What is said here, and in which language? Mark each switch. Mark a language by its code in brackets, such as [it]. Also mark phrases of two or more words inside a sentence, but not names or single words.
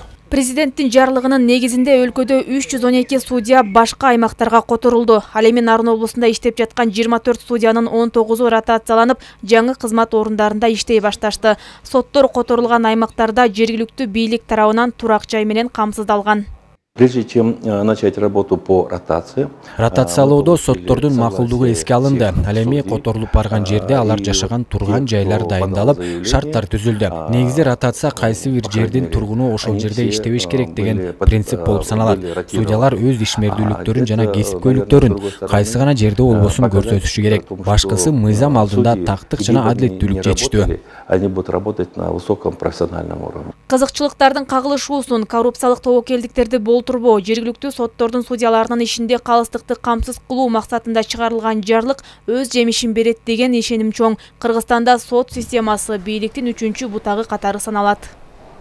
[ky] Президенттин жарлыгынын негизинде өлкөдө 312 судья башка аймактарга которулду. Ал эми Нарын облусунда иштеп жаткан 24 судьянын 19-у ротацияланып, жаңы кызмат орундарында иштей башташты. Соттор которулган аймактарда жергиликтүү бийлик тарабынан турак жай менен камсыздалган. [ru] Прежде чем начать работу по ротации, [ky] ротациялоодо соттордун макулдугу эске алынды. Ал эми которулуп барган жерде алар жашаган турган жайлар дайындалып, шарттар түзүлдү. Негизи ротация кайсы бир жердин тургуну ошол жерде иштебеш керек деген принцип болуп саналат. Судьялар өз ишмердүүлүктөрүн жана кесипкөйлүктөрүн кайсы гана жерде болбосун көрсөтүшү керек. Башкысы мыйзам алдында тактык жана адилеттүүлүк жетиштүү. [ru] Они будут работать на высоком профессиональном уровне. [ky] Кызыкчылыктардын кагылышуусун, коррупциялык тобокелдиктерди болтурбоо, жергиликтүү соттордун судьяларынын ишинде калыстыкты камсыз кылуу максатында чыгарылган жарлык өз жемишин берет деген ишеним чоң. Кыргызстанда сот системасы бийликтин 3-бутагы катары саналат.